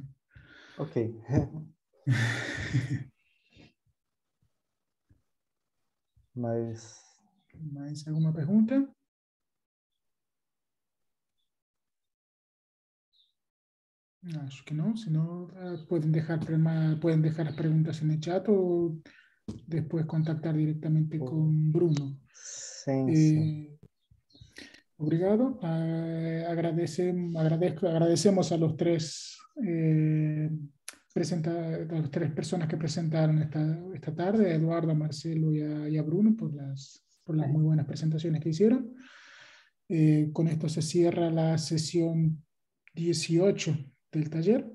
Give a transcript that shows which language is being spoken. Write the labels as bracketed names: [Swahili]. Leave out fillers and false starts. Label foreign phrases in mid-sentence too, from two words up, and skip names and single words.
[Portuguese] Ok. Mas... Mais alguma pergunta? Acho que não, senão [Spanish] pueden dejar [Portuguese] as perguntas [Spanish] en el chat o después contactar directamente con Bruno. [Portuguese] Sim, sim. Obrigado. [Spanish] Agradecemos a los tres las tres personas que presentaron esta tarde, a Eduardo, a Marcelo y a Bruno por las muy buenas presentaciones que hicieron. Con esto se cierra la sesión 18 del taller.